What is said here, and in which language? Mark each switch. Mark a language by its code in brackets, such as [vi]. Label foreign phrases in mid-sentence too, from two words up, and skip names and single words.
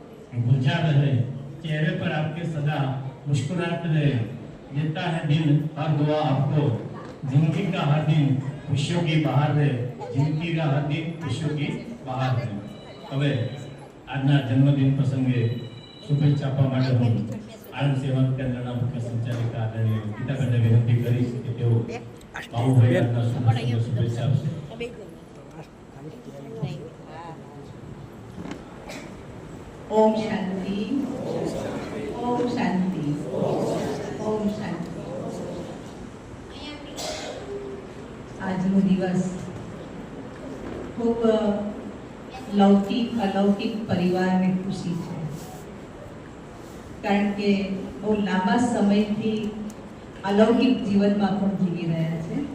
[hi] गुलजार रहे, चेहरे पर आपके सदा मुस्कुराहट रहे, देता है दिन हर दुआ आपको, जिंदगी का हर दिन खुशियों की बहार है, जिंदगी का हर दिन खुशियों की बहार है. [gu] હવે આજના જન્મદિન પ્રસંગે શુભેચ્છા આપવા માટે હું આનંદ સેવા કેન્દ્રના મુખ્ય સંચાલિકા આદરણીય ગીતાબેનને વિનંતી કરીશ કે તેઓ બાબુભાઈ આજના શુભ પ્રસંગે શુભેચ્છા આપશે. [hi] ओम शांति, ओम शांति, ओम शांति. [gu] આજનો દિવસ ખૂબ લૌકિક અલૌકિક પરિવારને ખુશી છે, કારણ કે બહુ લાંબા સમયથી અલૌકિક જીવનમાં પણ જીવી રહ્યા છે.